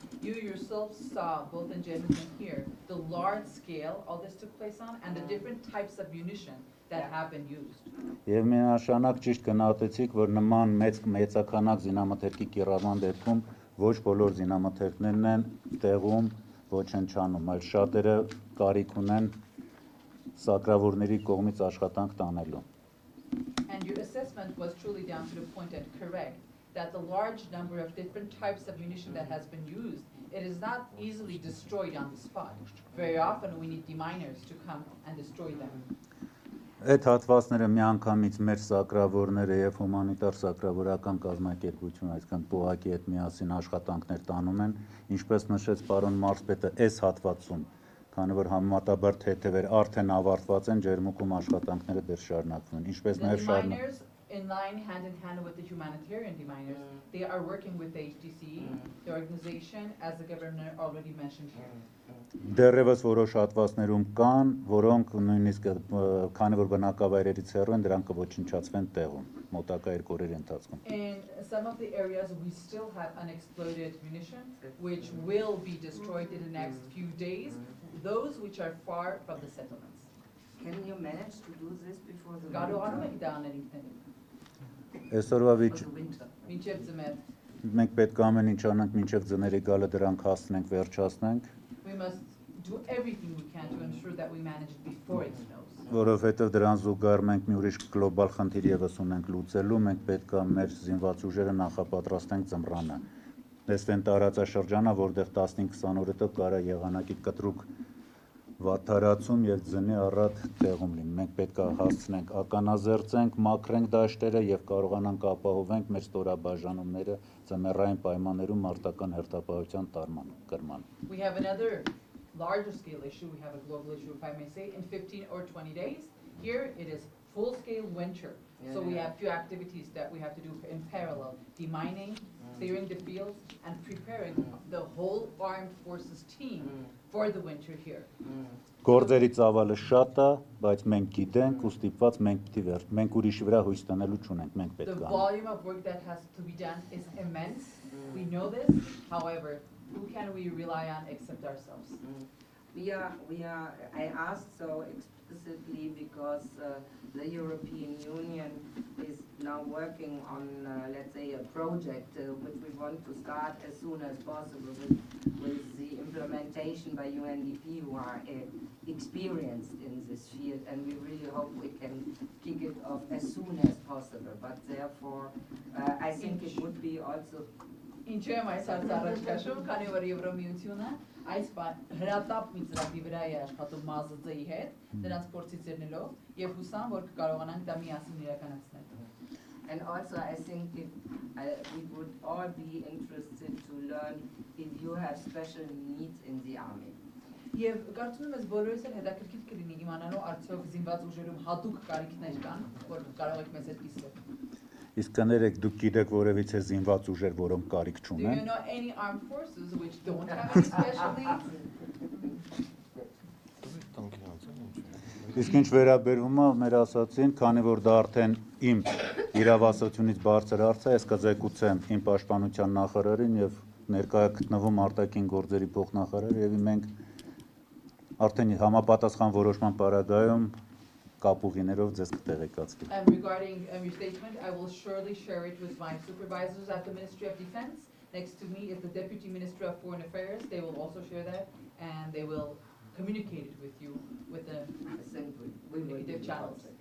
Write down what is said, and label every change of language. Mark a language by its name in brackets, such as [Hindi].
[English] You yourself saw, both in Germany and here, the large scale all this took place on and the different types of munition that have been used. [Armenian] Եվ միանշանակ ճիշտ գնահատեցիք, որ նման մեծականակ զինամթերքի կիրառման դեպքում ոչ բոլոր զինամթերքներն են տեղում ոչնչանում, այլ շատերը կարիք ունեն սակրավորների կողմից աշխատանք տանելու։ [English] And your assessment was truly down to the point and correct that the large number of different types of munition that has been used, it is not easily destroyed on the spot. Very often we need deminers to come and destroy them. [Armenian] Այդ հատվածները միանգամից մեր սակրավորները եւ հումանիտար սակրավորական կազմակերպություն, այսինքն ՊՕԱԿ-ի հետ միասին աշխատանքներ տանում են, ինչպես նշեց պարոն մարզպետը, այս հատվածում, քանի որ համեմատաբար թեթևեր արդեն ավարտված են, ջերմուկում աշխատանքները դեռ շարունակվում են, ինչպես նաեւ շարունակվում [English] in line, hand in hand with the humanitarian deminers, they are working with the HTCE, the organization, as the governor already mentioned here. [Armenian] Դեռևս որոշ հատվածներում կան, որոնք նույնիսկ քանի որ բնակավայրերից հեռու են, դրանք կոչնչացվեն տեղում, մոտակա 2 օրերի ընթացքում։ [English] In some of the areas we still have unexploded munition, which will be destroyed in the next few days, those which are far from the settlements. Can you manage to do this before the [Armenian] Կարողանում եք դա անել ինքներդ։ Այսօրվա Մինչև ձմեռ։ մենք պետք է ամեն ինչ անենք մինչև ձմեռի գալը դրանք հասնենք, վերջացնենք։ [English] We must do everything we can to ensure that we manage it before it snows. [Armenian] Որովհետև դրան զուգահեռ մենք մի ուրիշ գլոբալ խնդիր եւս ունենք լուծելու, մենք պետք է մեր զինված ուժերը նախապատրաստենք ձմռանը։ Տեսնեն տարածաշրջանը, որտեղ 15-20 օրը կարա եղանակի կտրուկ վատթարացում եւ ձնի առատ տեղում լինի։ Մենք պետք է հասցնենք ականազերծենք, մաքրենք դաշտերը եւ կարողանանք ապահովենք մեր ստորաբաժանումները ձմեռային պայմաններում մարտական հերթապահության կրման։ [English] We have another larger scale issue, we have a global issue, if I may say, in 15 or 20 days. Here it is full scale winter. So we have few activities that we have to do in parallel, demining, clearing the fields, and preparing the whole armed forces team for the winter here. [Armenian] Գործերի ծավալը շատ է, բայց մենք գիտենք ու ստիպված մենք ուրիշի վրա հույս տնելու չունենք, մենք պետք է։ [English] The volume of work that has to be done is immense. We know this. However, who can we rely on except ourselves? I asked so explicitly because the European Union is now working on, let's say, a project which we want to start as soon as possible with the implementation by UNDP, who are experienced in this field, and we really hope we can kick it off as soon as possible. But therefore, I think it would be also [Armenian] Ինչու եմ այս հարցը առաջ քաշում, քանի որ Եվրոմիությունը այս հրատապ մի ծրագրի վրա է աշխատում ՄԱԶԾ-ի հետ, նրանց փորձից ելնելով եւ հուսամ, որ կկարողանանք դա միասին իրականացնել։ [English] And also, I think if, we would all be interested to learn if you have special needs in the army. [Armenian] Եվ կարծում եմ, ես բոլորս էլ հետաքրքիր կլինի իմանալու արդյոք զինված ուժերում հատուկ կարիքներ կան, որ կարող եք մեզ հետ կիսվել։ Իսկ կներեք, դուք գիտեք որևիցե զինված ուժեր, որոնք կարիք [English] Do [Armenian] չունեն։ [English] you know any armed forces which don't have any special needs? [Armenian] Իսկ ինչ վերաբերում է մեր ասացին, քանի որ դա արդեն իմ իրավասությունից բարձր հարց է, ես կզեկուցեմ իմ պաշտպանության նախարարին եւ ներկայ գտնվում արտաքին գործերի փոխնախարարը եւ մենք արդեն համապատասխան որոշման պարագայում կապուղիներով ձեզ կտեղեկացվի։ [English] Regarding your statement, I will surely share it with my supervisors at the Ministry of Defense. Next to me is the Deputy Minister of Foreign Affairs. They will also share that, and they will communicate it with you with the communicative channels.